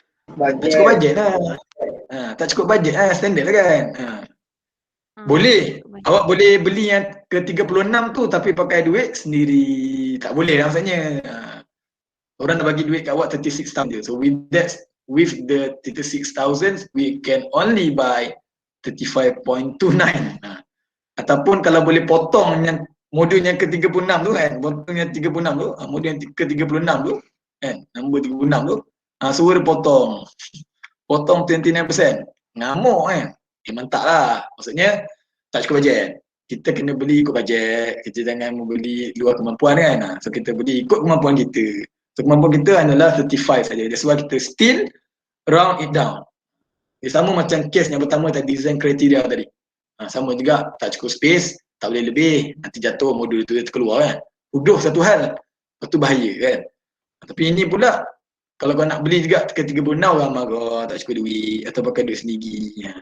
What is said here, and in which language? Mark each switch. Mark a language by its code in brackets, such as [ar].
[ms] Tak cukup bajet lah. Tak cukup bajet lah, standard lah kan. Boleh, awak boleh beli yang ke 36 tu tapi pakai duit sendiri. Tak boleh lah maksudnya. Orang dah bagi duit kat awak 36,000 je. [en] So with the 36,000 we can only buy 35.29. [ms] Ataupun kalau boleh potong yang modul yang ke-36 tu kan, potong yang 36 tu, modul yang ke-36 tu kan, nombor 36 tu, suruh dia potong 29%. Ngamuk kan. Mantap lah. Maksudnya tak cukup bajet. Kita kena beli ikut bajet. Kita jangan membeli luar kemampuan kan. So kita beli ikut kemampuan kita. So kemampuan kita adalah 35 saja. [en] That's why [ms] kita [en] still round it down. [ms] Sama macam kes yang pertama tadi, design kriteria tadi. Sama juga, tak cukup space, tak boleh lebih, nanti jatuh modul itu terkeluar kan. Satu hal, itu bahaya kan. Tapi ini pula, kalau kau nak beli juga ke 36 orang marah, tak cukup duit, atau pakai duit sendiri.